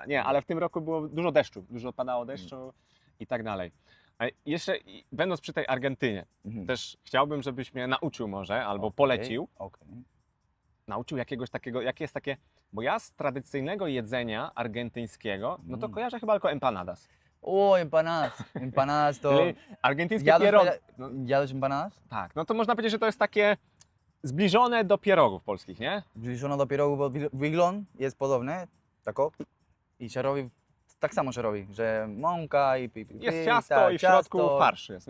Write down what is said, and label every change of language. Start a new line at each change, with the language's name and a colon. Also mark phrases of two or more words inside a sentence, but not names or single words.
Polish: Nie, ale w tym roku było dużo deszczu, dużo padało deszczu i tak dalej. A jeszcze będąc przy tej Argentynie, Mhm. też chciałbym, żebyś mnie nauczył może, albo Okej, polecił, okej. nauczył jakiegoś takiego, jakie jest takie, bo ja z tradycyjnego jedzenia argentyńskiego, no to Mm. kojarzę chyba tylko empanadas. O, empanadas. Empanadas to... Czyli argentyńskie Jadłeś, pierogi. No, jadłeś empanadas? tak, no to można powiedzieć, że to jest takie zbliżone do pierogów polskich, nie? Zbliżono do pierogu, bo wygląd jest podobny, tako, i się robi, tak samo się robi, że mąka i Jest ciasto tak, i w środku farsz jest, nie?